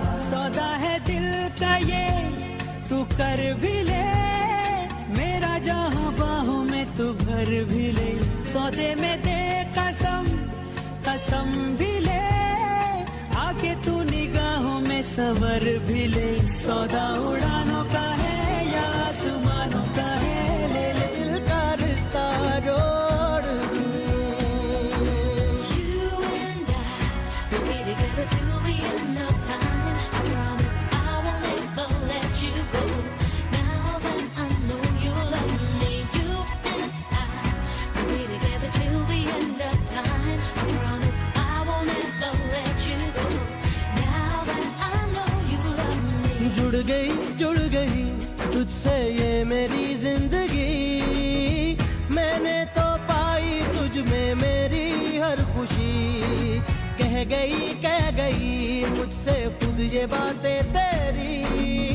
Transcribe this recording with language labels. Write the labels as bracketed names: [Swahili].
[Hindi] सौदा है दिल का ये तू कर भी ले मेरा जहां बाहों में तू भर भी ले सौदे में दे कसम कसम भी ले आके तू निगाहों में सवर भी ले सौदा उड़ानों का है या आसमानों का है ले ले दिल का रिश्ता जोड़ दूं [English] You and I will be together till the end of time I promise I will never let you go now that I know you love me you and I will be together till the end of time I promise I will never let you go now that I know you love me [Hindi] जुड़ गई तुझसे ये मेरी जिंदगी मैंने तो पाई तुझ में मेरी हर खुशी कह गई मुझसे खुद ये बातें तेरी